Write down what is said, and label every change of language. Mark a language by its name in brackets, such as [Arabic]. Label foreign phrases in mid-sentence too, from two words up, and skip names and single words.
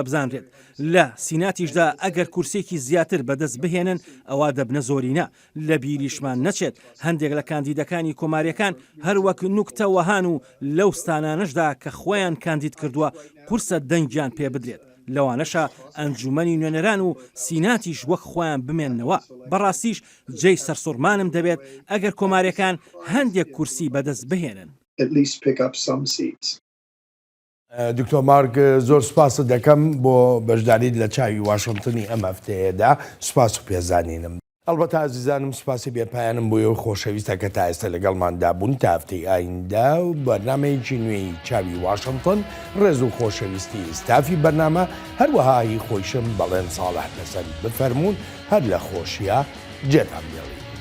[Central Kurdish] بزانرێت لە سیناتیشدا ئەگەر کورسێکی زیاتر بەدەست بهێنن ئەوە دەبنە زۆرینە لە بیریشمان نەچێت هەندێک لە کاندیدەکانی کۆماریەکان هەروەک نوکتە وەهان و لەو ستانانشدا کە خۆیان کاندید کردووە قورسە دەنگیان پێ بدرێت لەوانەشە ئەنجومەنی نوێنەران و سیناتیش وەک خۆیان بمێننەوە بەڕاستیش جێی سەرسوڕمانم دەبێت ئەگەر کۆماریەکان هەندێک کورسی بەدەست بهێنن [English] at least pick up some seats. [Central Kurdish] دکتۆر مارک زۆر سوپاس دەکەم بۆ بەشداریت لە چاوی واشنگتنی ئەم هەفتەیەدا سوپاس و پێزانینم ئەلبەتە عزیزانم سوپاسی بێپایانم بۆ ئەو خۆشەویستە کە تا ئێستا لەگەڵماندا بوون تا هەفتەی ئایندا و بەرنامەیەکی نوێی چاوی واشنگتن ڕێز و خۆشەویستی ئستافی بەرنامە هەروەها هی خۆیشم بەڵێن ساڵح لەسەر بفەرمونون هەر لە خۆشیە جێتان بێڵی